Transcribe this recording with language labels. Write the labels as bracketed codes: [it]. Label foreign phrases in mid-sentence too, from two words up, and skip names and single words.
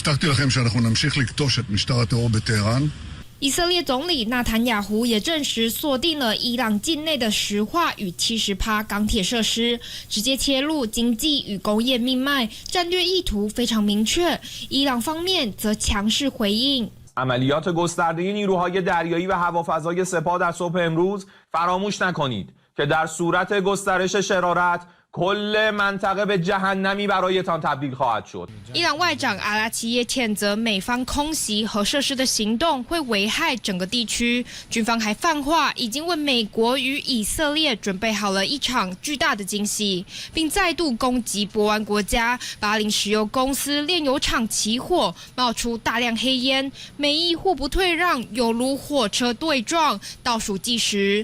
[zh] 以色列总理纳坦雅胡也证实锁定了伊朗境内的石化与70%钢铁设施，直接切入经济与工业命脉，战略意图非常明确。伊朗方面则强势回应。 [fa] عملیات گسترده نیروهای دریایی و هوافضای سپاه در صبح امروز فراموش نکنید که در صورت گسترش شرارت کل منطقه به جهنمی برایتان تبدیل خواهد شد。 [zh] 伊朗外长阿拉奇耶谴责美方空袭核设施的行动会危害整个地区，军方还放话已经为美国与以色列准备好了一场巨大的惊喜，并再度攻击波湾国家巴林石油公司炼油厂起火，冒出大量黑烟，美伊互不退让，犹如火车对撞，倒数计时。